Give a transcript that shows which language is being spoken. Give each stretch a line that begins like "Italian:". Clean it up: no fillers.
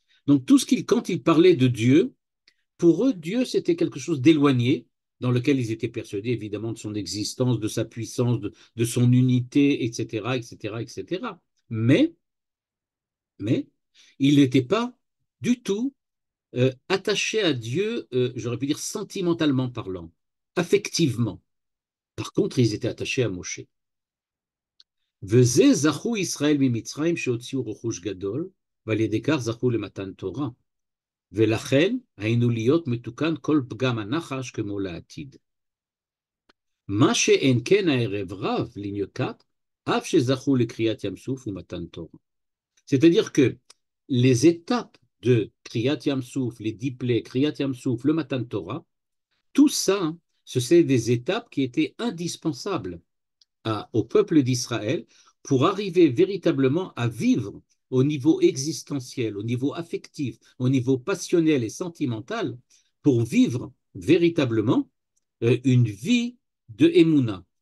French: Donc, quand ils parlaient de Dieu, pour eux, Dieu, c'était quelque chose d'éloigné, dans lequel ils étaient persuadés, évidemment, de son existence, de sa puissance, de son unité, etc., etc., etc. Mais, mais, ils n'étaient pas du tout attachés à Dieu, j'aurais pu dire sentimentalement parlant, affectivement. Par contre, ils étaient attachés à Moshe.
Hebrew: וזה זכו ישראל ממצרים שהוציאו רכוש גדול, ועל ידי כך זכו למתן תורה. ולכן היינו להיות מתוקן כל פגם הנחש כמו לעתיד. מה שאין כן הערב רב לניוקת, אף שזכו לקריאת ים סוף ומתן תורה.
French: C'est-à-dire que les étapes de Kriyat Yam Souf, les 10 plaies, Kriyat Yam Souf, le Matan Torah, tout ça, ce sont des étapes qui étaient indispensables au peuple d'Israël pour arriver véritablement à vivre au niveau existentiel, au niveau affectif, au niveau passionnel et sentimental, pour vivre véritablement une vie de Emouna.